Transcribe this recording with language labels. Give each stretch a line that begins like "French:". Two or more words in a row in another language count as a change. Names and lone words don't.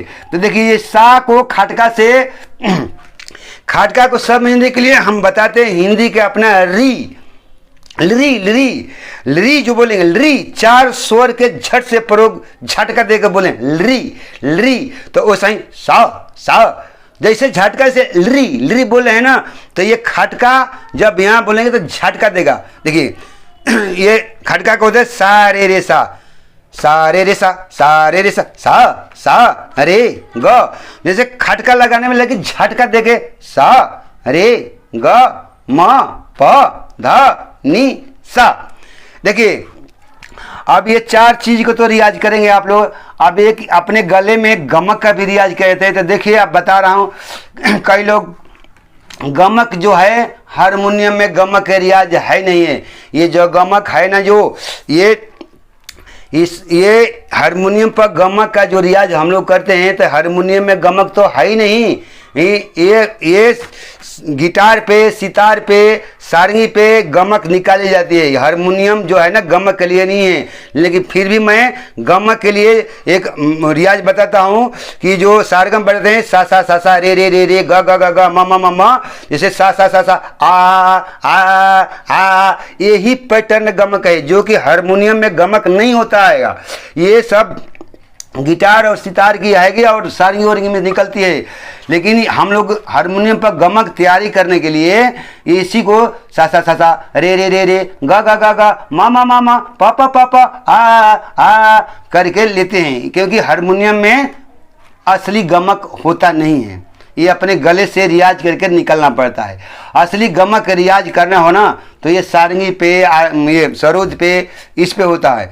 Hindi: तो देखिए ये सा को खाटका से खाटका को समझने के लिए हम बताते हैं हिंदी के अपना री लरी लरी लरी जो बोलेंगे लरी, चार स्वर के झट से प्रयोग झटका देकर बोले लरी लरी, तो वो सही सा सा, जैसे झटका से लरी लरी बोले हैं ना, तो ये खटका जब यहाँ बोलेंगे तो झटका देगा। देखिए ये खटका को होता है सा रे रे सा, सा रे रे सा, सा रे रे सा, सा सा रे ग, जैसे खटका लगाने में लगे झटका देके सा रे ग म प ध नी सा। देखिए अब ये चार चीज को तो रियाज करेंगे आप लोग। अब एक अपने गले में गमक का भी रियाज कहते हैं। तो देखिए अब बता रहा हूँ, कई लोग गमक जो है हारमोनियम में गमक का रियाज है नहीं है। ये जो गमक है ना, जो ये हारमोनियम पर गमक का जो रियाज हम लोग करते हैं, तो हारमोनियम में गमक तो है ही नहीं। ये गिटार पे, सितार पे, सारंगी पे गमक निकाली जाती है। हारमोनियम जो है ना गमक के लिए नहीं है। लेकिन फिर भी मैं गमक के लिए एक रियाज बताता हूँ कि जो सारगम बढ़ते हैं सा सा सा सा रे रे रे रे ग ग ग ग म म म म, जैसे सा सा सा सा आ, यही पैटर्न गमक है जो कि हारमोनियम में गमक नहीं होता है। ये सब गिटार और सितार की आएगी और सारंगी वारंगी में निकलती है। लेकिन हम लोग हारमोनियम पर गमक तैयारी करने के लिए इसी को सा सा सा सा रे रे रे रे गा गा गा गा मा मा मा मा पा पा पा पा आ करके लेते हैं, क्योंकि हारमोनियम में असली गमक होता नहीं है। ये अपने गले से रियाज करके निकलना पड़ता है। असली गमक रियाज करना हो ना तो ये सारंगी पे, ये सरोद पे, इस पे होता है।